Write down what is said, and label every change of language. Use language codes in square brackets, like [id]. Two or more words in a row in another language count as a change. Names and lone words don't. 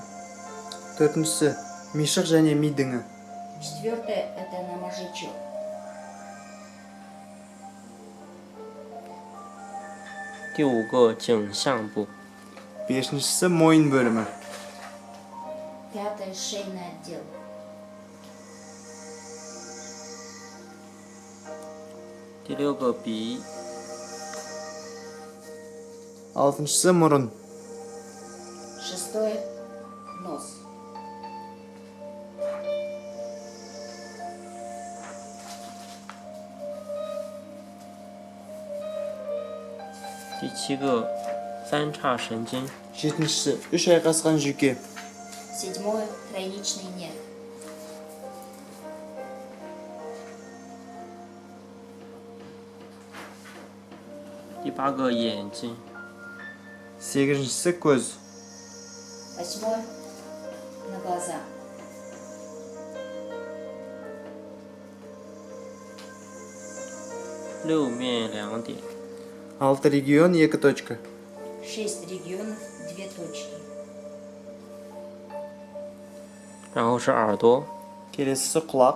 [kk] Төртіншісі мишық және ми діңі. [ru] Четвертое это на мозжечок. [zh] 第五个颈项部， [kk] Бесіншісі мойын бөлімі. [ru] Пятое шейный отдел. [zh] 第六个鼻， [kk] Алтыншысы мұрын. [ru] Шестое нос. [zh] 第七个三叉神经， [kk] Жетіншісі үш айқасқан жүйке. [ru] Седьмое тройничный нерв. [zh] 第八个眼睛， [kk] Сегізіншісі көз. [ru] Восьмое на глаза. [zh] 六面两点， [kk] Алты регион, екі точка. [ru] 6 регионов, 2 точки. [zh] 然后是耳朵， [kk] Келесісі құлақ.